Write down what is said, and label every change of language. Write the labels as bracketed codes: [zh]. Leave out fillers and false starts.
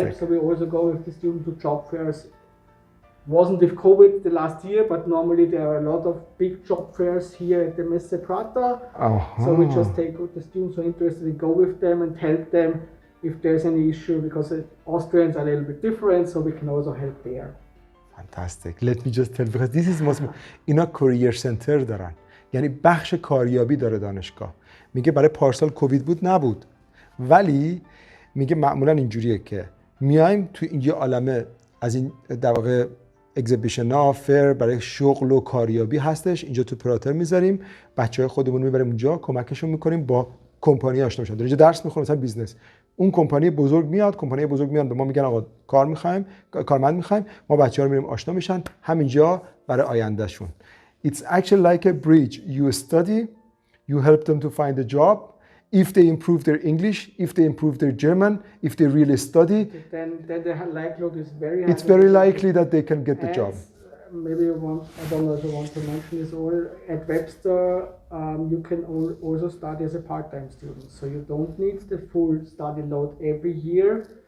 [en] it helps, so we also go with the students to job fairs. Wasn't with COVID the last year, but normally there are a lot of big job fairs here at the Messe Prater. So we just take the students who are interested and go with them and help them if there's any issue, because Austrians are a little bit different, so we can also help there. Fantastic. Let me just tell, because this is most, [fa] اینا کوریر سنتر دارن، یعنی بخش کاریابی داره دانشگاه. میگه برای پارسال کووید بود نبود، ولی میگه معمولا اینجوریه که میایم تو این یه عالمه از این در واقع اگزیبیشن ها، فر برای شغل و کاریابی هستش، اینجا تو پراتر میذاریم، بچهای خودمون رو میبریم اونجا، کمکشون میکنیم، با کمپانی آشنا میشن. اینجا درس میخونه مثلا بیزنس، اون کمپانی بزرگ میاد به ما میگن آقا کار میخوایم، کارمند میخوایم، ما بچه‌ها رو میریم آشنا میشن همینجا برای آیندهشون. [en] It's actually like a bridge. You study, you help them to find a job. If they improve their English, if they improve their German, if they really study, then the likelihood is very high. It's very likely that they can get the job. Maybe I don't know if you want to mention this, or at Webster you can also study as a part-time student, so you don't need the full study load every year.